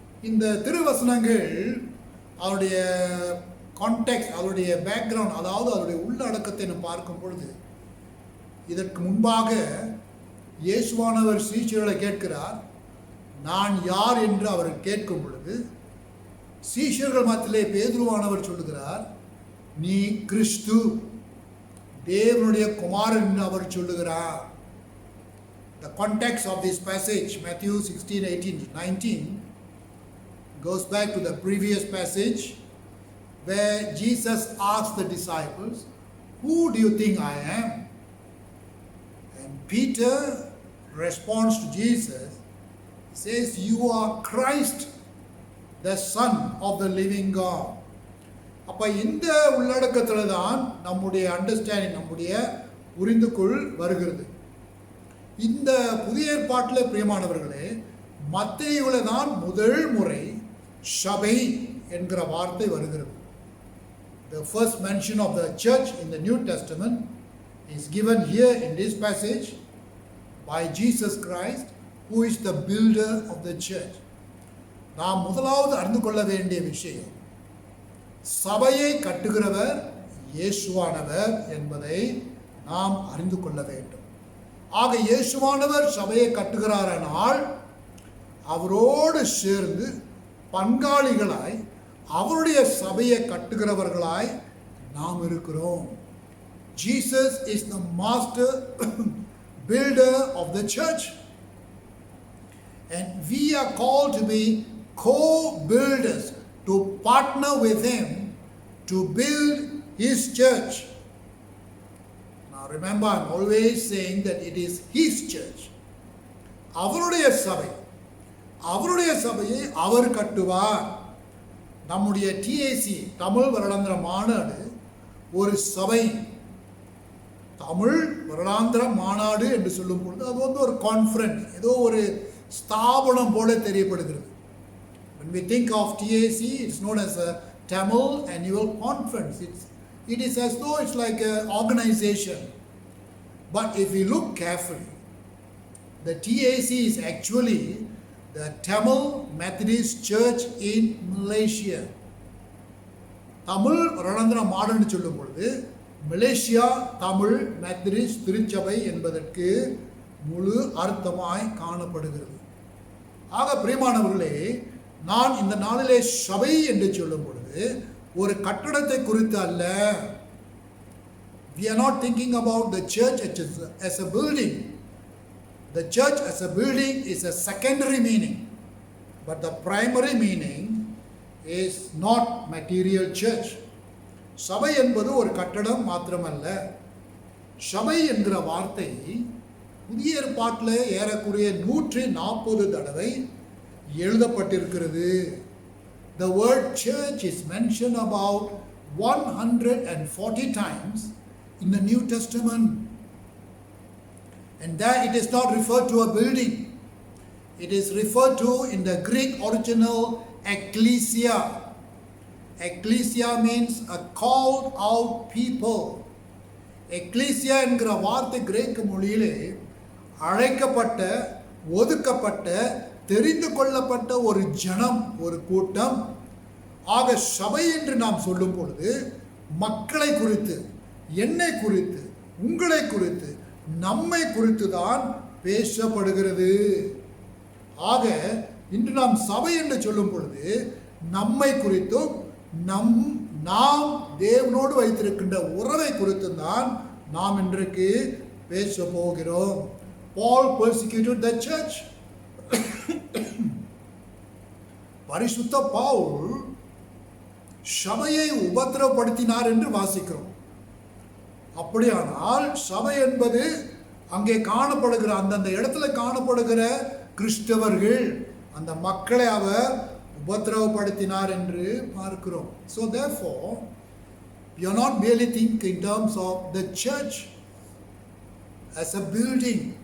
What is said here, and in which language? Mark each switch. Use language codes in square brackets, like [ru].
[ta] இந்த திருவசனங்கள் அவருடைய கான்டெக்ஸ்ட், அவருடைய பேக்ரவுண்ட், அதாவது அவருடைய உள்ளடக்கத்தை நம்ம பார்க்கும் பொழுது, இதற்கு முன்பாக இயேசுவானவர் சீஷர்களை கேட்கிறார், நான் யார் என்று அவர் கேட்கும் பொழுது சீஷர்கள் மத்தியிலே பேதுருவானவர் சொல்லுகிறார், நீ கிறிஸ்து, தேவனுடைய குமாரன் என்று அவர் சொல்லுகிறார். [en] The context of this passage, Matthew 16, 18 to 19, goes back to the previous passage where Jesus asked the disciples, who do you think I am? And Peter responds to Jesus, he says, you are Christ, the Son of the living God. [ta] அப்போ இந்த உள்ளடக்கத்தில் தான் நம்முடைய understanding, நம்முடைய புரிந்துகொள் வருகிறது. இந்த புதிய ஏற்பாட்டில் பிரியமானவர்களே, மத்தேயுவில் தான் முதல் முறை சபை என்கிற வார்த்தை வருகிறது. [en] The first mention of the church in the New Testament is given here in this passage by Jesus Christ, who is the builder of the church. [ta] நாம் முதலாவது அறிந்து கொள்ள வேண்டிய விஷயம், சபையை கட்டுகிறவர் இயேசுவானவர் என்பதை நாம் அறிந்து கொள்ள வேண்டும். ஆக இயேசுவானவர் சபையை கட்டுகிறாரானால் அவரோடு சேர்ந்து பங்காளிகளாய் அவருடைய சபையை கட்டுகிறவர்களாய் நாம் இருக்கிறோம். [en] Jesus is the master builder of the church, and we are called to be co-builders, to partner with him to build his church. Now remember, I'm always saying that it is his church. [ta] அவருடைய சபை, அவருடைய சபையை அவர் கட்டுவார். நம்முடைய DAC Tamil வருடாந்திர மாநாடு ஒரு சபை. தமிழ் வருடாந்திர மாநாடு என்று சொல்லும் பொழுது அது ஒரு கான்ஃபரன்ஸ், ஏதோ ஒரு ஸ்தாபனம் போல தெரியப்படுகிறது. [en] When we think of TAC, it's known as a Tamil Annual Conference. It is as though it's like an organization. But if we look carefully, the TAC is actually the Tamil Methodist Church in Malaysia. [ta] Tamil வருடாந்திர மாநாடு சொல்லும் பொழுது Malaysia Tamil Methodist திருச்சபை என்பதற்கு முழு அர்த்தமாய் காணப்படுகிறது. ஆக பிரியமானவர்களே, நான் இந்த நாளிலே சபை என்று சொல்லும் பொழுது ஒரு கட்டடத்தை குறித்து அல்ல. [en] We are not thinking about the church as a building. The church as a building is a secondary meaning, but the primary meaning is not material church. [ta] சபை என்பது ஒரு கட்டடம் மாத்திரமல்ல. சபை என்கிற வார்த்தை புதிய ஏற்பாட்டில் ஏறக்குறைய 140 தடவை எழுதப்பட்டிருக்கிறது. [en] The word church is mentioned about 140 times in the New Testament. And that it is not referred to a building. It is referred to in the Greek original ecclesia. Ecclesia means a called out people. [ta] Ecclesia என்கிற வார்த்தை கிரேக்க மொழியிலே அழைக்கப்பட்ட, ஒதுக்கப்பட்ட, தெரிந்து கொள்ளப்பட்ட ஒரு ஜனம், ஒரு கூட்டம். ஆக சபை என்று நாம் சொல்லும் பொழுது மக்களை குறித்து, என்னை குறித்து, உங்களை குறித்து, நம்மை குறித்து தான் பேசப்படுகிறது. ஆக இன்று நாம் சபை என்று சொல்லும் பொழுது நம்மை குறித்தும் நாம் தேவனோடு வைத்திருக்கின்ற உறவை குறித்தும் தான் நாம் இன்றைக்கு பேச போகிறோம். [en] Paul persecuted the church. [ta] பரிசுத்த பவுல் சபையை உபத்திரவப்படுத்தினார் என்று வாசிக்கிறோம். அப்படியானால் சபை என்பது அங்கே காணப்படுகிற, அந்தந்த இடத்துல காணப்படுகிற கிறிஸ்தவர்கள், அந்த மக்களை அவர் உபத்திரவப்படுத்தினார் என்று பார்க்கிறோம். [en] So therefore, we are not merely thinking in terms of the church as a building.